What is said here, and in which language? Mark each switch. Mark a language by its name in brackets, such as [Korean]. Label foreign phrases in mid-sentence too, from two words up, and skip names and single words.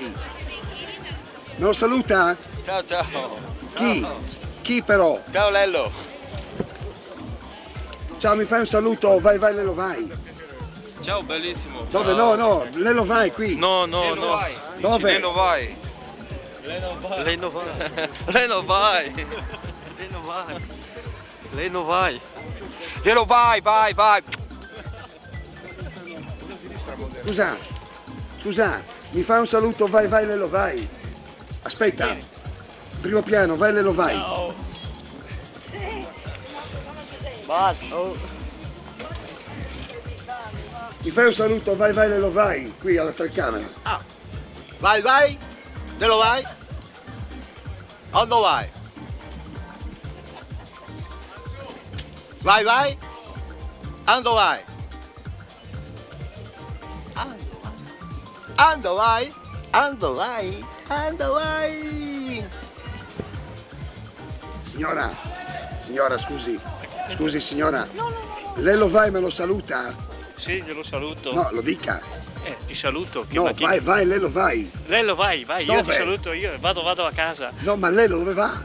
[Italian] Me lo saluta? Ciao, ciao. Chi? Ciao. Chi però? Ciao Lello. Ciao, mi fai un saluto? Vai, vai, Lello, vai. Ciao, bellissimo. Dove? Ciao. No, Lello, vai qui. No. Dove? Leno vai. Leno vai. Leno vai. Leno vai. Leno vai. Leno vai, vai. Scusa, mi fai un saluto? Vai, vai, Lello, vai. Aspetta. Primo piano, vai, Lello, vai. No. Mi fai un saluto? Vai, vai, Lello, vai. Qui alla telecamera. Ah. Vai, vai. Lello vai. Quando vai? Vai, vai. Quando vai? Ando vai. Ando vai. Ando vai. Signora, scusi. Scusi, signora. Lello vai, me lo saluta? Sì, glielo saluto. No, lo dica. Ti saluto. No, vai, Lello, vai. Lello, vai. Io Dove? ti saluto, io vado a casa. No, ma Lello dove va?